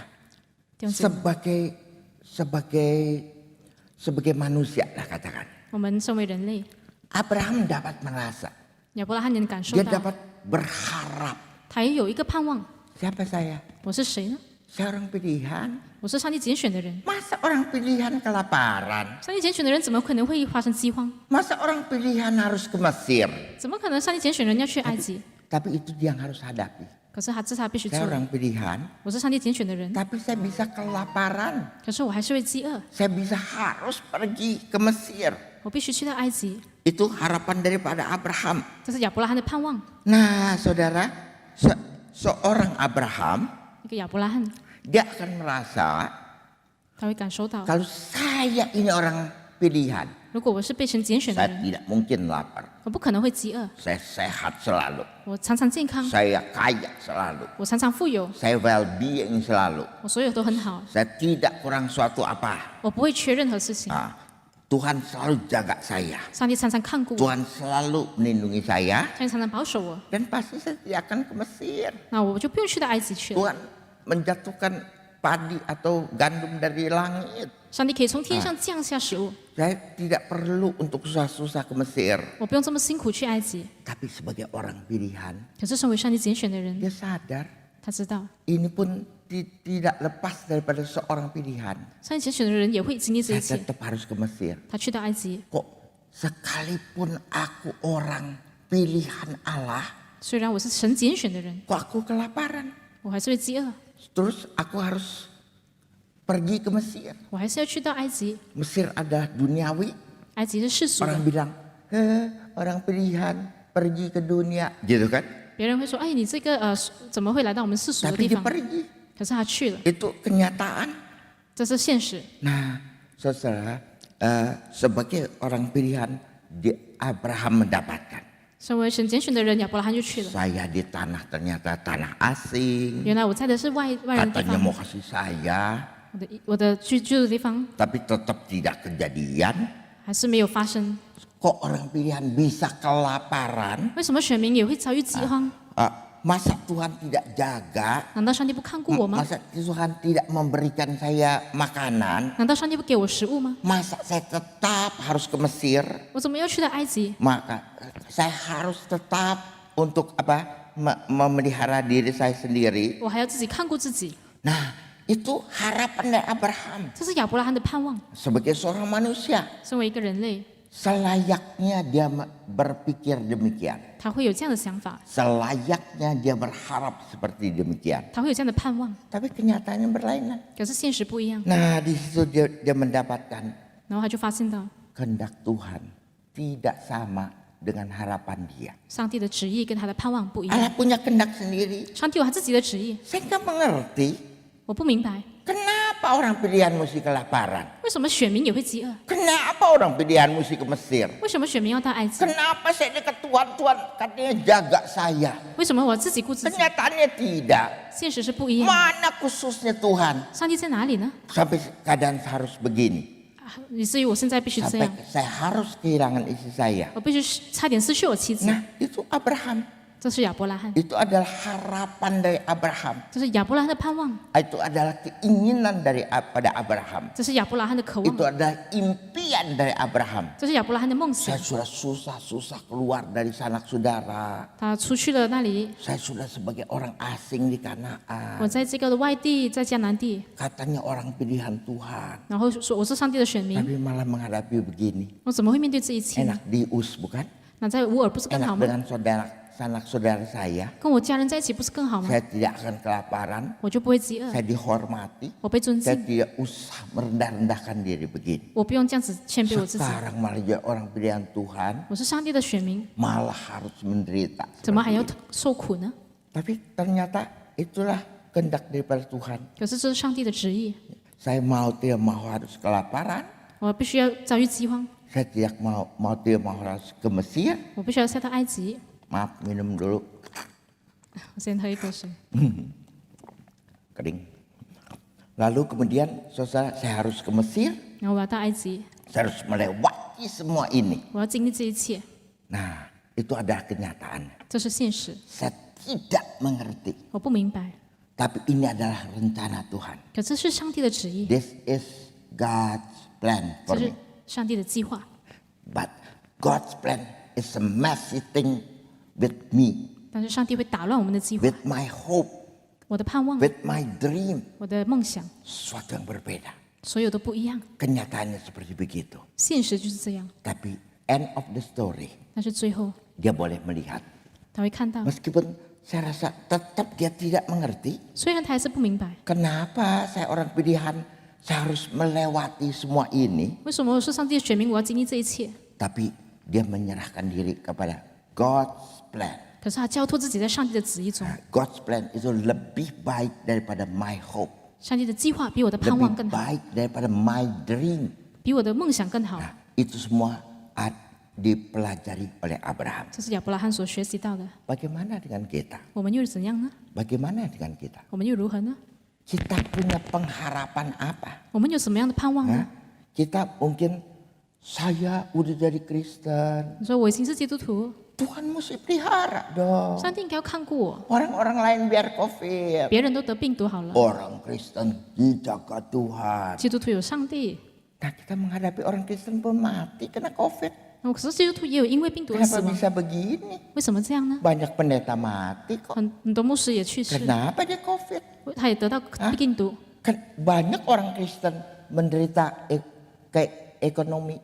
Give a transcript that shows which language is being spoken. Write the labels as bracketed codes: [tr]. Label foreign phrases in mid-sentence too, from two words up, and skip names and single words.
[zh] 弟兄姐妹， [id] sebagai manusia lah katakan. [zh] 我们身为人类， [id] Abraham dapat merasa, [zh] 亚伯拉罕能感受 [id] dia [zh] 到， [id] dapat berharap. [zh] 他也有一个盼望。 [id] Siapa saya? [zh] 我是谁呢？ [id] Saya orang pilihan. [zh] 我是上帝拣选的人。 [id] Masa orang pilihan kelaparan? [zh] 上帝拣选的人怎么可能会发生饥荒？ [id] Masa orang pilihan harus ke Mesir? [zh] 怎么可能上帝拣选人要去埃及？ [id] Tapi itu dia yang harus hadapi. [zh] 可是这是他必须做 [id] Saya [zh] 的。 [id] orang pilihan, [zh] 我是上帝拣选的人， [id] tapi saya bisa kelaparan. [zh] 可是我还是会饥饿， [id] Saya bisa harus pergi ke Mesir. [zh] 我必须去到埃及。 [id] Itu harapan daripada Abraham. [zh] 这是亚伯拉罕的盼望。 [id] Nah, saudara, seorang Abraham, [zh] 一个亚伯拉罕， [id] dia akan merasa [zh] 他会感受到， [id] kalau saya ini orang pilihan, [zh] 如果我是被神拣选的 [id] saya [zh] 人， [id] tidak mungkin lapar. [zh] 我不可能会饥饿。 [id] Saya sehat selalu. [zh] 我常常健康， [id] Saya kaya selalu. [zh] 我常常富有， [id] Saya well-being selalu. [zh] 我所有都很好， [id] Saya tidak kurang suatu apa. [zh] 我不会缺任何事情。 [id] Ah, Tuhan selalu jaga saya. [zh] 上帝常常看顾我， [id] Tuhan selalu melindungi saya. [zh] 上帝常常保守我， [id] Dan pasti saya tidak akan ke Mesir. [zh] 那我就不用去到埃及去了。 [id] Tuhan menjatuhkan padi atau gandum dari langit. [zh] 上帝可以从天上降下食物， [id] Saya tidak perlu untuk susah-susah ke Mesir. [zh] 我不用这么辛苦去埃及。 [id] Tapi sebagai orang pilihan, [zh] 可是身为上帝拣选的人， [id] dia sadar [zh] 他知道， [id] ini pun tidak lepas daripada seorang pilihan. [zh] 上帝拣选的人也会经历这一 [id] Saya [zh] 切。 [id] tetap harus ke Mesir. [zh] 他去到埃及， [id] Kok sekalipun aku orang pilihan Allah, [zh] 虽然我是神拣选的人， [id] kok aku kelaparan? [zh] 我还是会饥饿， [id] Terus aku harus pergi ke Mesir. [zh] 我还是要去到埃及。 [id] Mesir adalah duniawi. [zh] 埃及是世俗的 [id] Orang，bilang, orang pilihan pergi ke dunia, gitu kan? [zh] 别人会说：“哎，你这个怎么会来到我们世俗的 [id] Tapi [zh] 地 [id] dia [zh] 方？” [id] pergi. [zh] 可是他去了， [id] Itu kenyataan. [zh] 这是现实。 [id] Nah, saudara, sebagai orang pilihan, Abraham mendapatkan. [zh] 身为神拣选的人，亚伯拉罕就去了。 [id] Saya di tanah ternyata tanah asing. [zh] 原来我在的是外人的地 [id] Katanya [zh] 方， [id] mau kasih saya, [zh] 我的居住的地方 [id] tapi tetap tidak kejadian. [zh] 还是没有发生。 [id] Kok orang pilihan bisa kelaparan? [zh] 为什么选民也会遭遇饥荒？ [id] Masa Tuhan tidak jaga? [zh] 难道上帝不看顾我吗？ [id] Masa Tuhan tidak memberikan saya makanan? [zh] 难道上帝不给我食物吗？ [id] Masa saya tetap harus ke Mesir? [zh] 我怎么要去到埃及？ [id] Maka saya harus tetap untuk memelihara diri saya sendiri. [zh] 我还要自己看顾自己。 [id] Nah, itu harapan dari Abraham [zh] 这是亚伯拉罕的盼望。 [id] sebagai seorang manusia. [zh] 身为一个人类， [id] Selayaknya dia berpikir demikian. [zh] 他会有这样的想法， [id] Selayaknya dia berharap seperti demikian. [zh] 他会有这样的盼望。 [id] Tapi kenyataannya berlainan. [zh] 可是现实不一样， [id] Nah, di situ dia mendapatkan [zh] 然后他就发现到 [id] kehendak Tuhan tidak sama dengan harapan dia. [zh] 上帝的旨意跟他的盼望不一样。 [id] Allah punya kehendak sendiri. [zh] 上帝有他自己的旨意， [id] Saya nggak mengerti [zh] 我不明白 [id] kenapa orang pilihan mesti kelaparan. [zh] 为什么选民也会饥饿， [id] Kenapa orang pilihan mesti ke Mesir? [zh] 为什么选民要到埃及， [id] Kenapa saya dekat Tuhan, Tuhan katanya jaga saya. [zh] 为什么我自己顾自己？ [id] Kenyataannya tidak. [zh] 现实是不一样。 [id] Mana khususnya Tuhan? [zh] 上帝在哪里呢？ [id] Sampai keadaan harus begini. [zh] 以至于我现在必须这 [id] Sampai [zh] 样， [id] saya harus kehilangan istri saya. [zh] 我必须差点失去我妻子。 [id] Nah, itu Abraham. [zh] 这是亚伯拉罕， [id] Itu adalah harapan dari Abraham. [zh] 这是亚伯拉罕的盼望， [id] Itu adalah keinginan pada Abraham. [zh] 这是亚伯拉罕的渴 [id] Itu [zh] 望， [id] adalah impian dari Abraham. [zh] 这是亚伯拉罕的梦想 [id] Saya。sudah susah-susah keluar dari sanak saudara. [zh] 他出去了那里， [id] Saya sudah sebagai orang asing di Kanaan. [zh] 我在这个的外地，在迦南地， [id] Katanya orang pilihan Tuhan. [zh] 然后说我是上帝的选民， [id] Tapi malah menghadapi begini. [zh] 我怎么会面对这一切呢？ [id] Enak dius bukan? [zh] 那在乌尔不是更好 [id] Enak [zh] 吗？ [id] dengan sanak saudara saya. [zh] 跟我家人在一起不是更好吗？ [id] Saya tidak akan kelaparan. [zh] 我就不会饥饿， [id] Saya dihormati. [zh] 我被尊 [id] Saya [zh] 敬， [id] tidak usah merendah-rendahkan diri begini. [zh] 我不用这样子谦卑我自己。 [id] Sekarang malah jadi orang pilihan Tuhan. [zh] 我是上帝的选民， [id] Malah harus menderita. [zh] 怎么还要 [id] seperti ini. [zh] 受苦呢？ [id] Tapi ternyata itulah kehendak daripada Tuhan. [zh] 可是这是上帝的旨意， [id] Saya tidak mau harus kelaparan. [zh] 我必须要遭遇饥荒， [id] Saya tidak tidak mau harus ke Mesir. [zh] 我必须要下到埃及。 [id] Maaf, minum dulu. [zh] 我先喝一口水。 [id] Kering. Lalu kemudian saudara, saya harus ke Mesir. [zh] 然后我要到埃及， [id] Saya harus melewati semua ini. [zh] 我要经历这一切， [id] Nah, itu adalah kenyataan. [zh] 这是现实。 [id] Saya tidak mengerti. [zh] 我不明白， [id] Tapi ini adalah rencana Tuhan. [zh] 可这是上帝的旨意， [en] This is God's plan [zh] 这 [en] for [zh] 是 [en] me. [zh] 上帝的计划。 [en] But God's plan is a messy thing with me, [zh] 但是上帝会打乱我们的计划， [en] with my hope, [zh] 我的盼望， [en] with my dream. [zh] 我的梦想， [id] Sesuatu yang berbeda. [zh] 所有都不一样。 [id] Kenyataannya seperti begitu. [zh] 现实就是这样， [id] Tapi [en] end of the story, [zh] 但是最后 [id] dia boleh melihat. [zh] 他会看到， [id] Meskipun saya rasa tetap dia tidak mengerti. [zh] 虽然他还是不明白， [id] Kenapa saya orang pilihan, saya harus melewati semua ini. [zh] 为什么我是上帝的选民，我要经历这一切？ [id] Tapi dia menyerahkan diri kepada [en] God's plan. [zh] 可是他交托自己在上帝的旨意中， [en] God's plan [id] itu lebih baik daripada [en] my hope. [zh] 上帝的计划比我的盼望 [id] Lebih [zh] 更好， [id] baik daripada [en] my dream. [zh] 比我的梦想更好。 [id] Itu semua dipelajari oleh Abraham. [zh] 这是亚伯拉罕所学习到的。 [id] Bagaimana dengan kita? [zh] 我们又是怎样呢？ [id] Bagaimana dengan kita? [zh] 我们又如何呢？ [id] Kita punya pengharapan apa? [zh] 我们有什么样的盼望呢？ [id] Kita mungkin saya udah jadi Kristen. [zh] 你说我已经是基督徒， [id] Tuhan mesti pelihara dong. [zh] 上帝应该要看顾我。 [id] Orang-orang lain biar COVID. [zh] 别人都得病毒好了， [id] Orang Kristen dijaga Tuhan. [zh] 基督徒有上帝。 [id] Nah, kita menghadapi orang Kristen pun mati kena COVID. [zh] 可是基督徒也有因为病毒而死 [id] Kenapa [zh] 亡， [id] bisa begini? [zh] 为什么这样呢？ [id] Banyak pendeta mati kok. [zh] 很多牧师也去世， [id] Kenapa dia COVID? [zh] 他也得到病毒。 [id] Banyak orang Kristen menderita kayak ekonomi.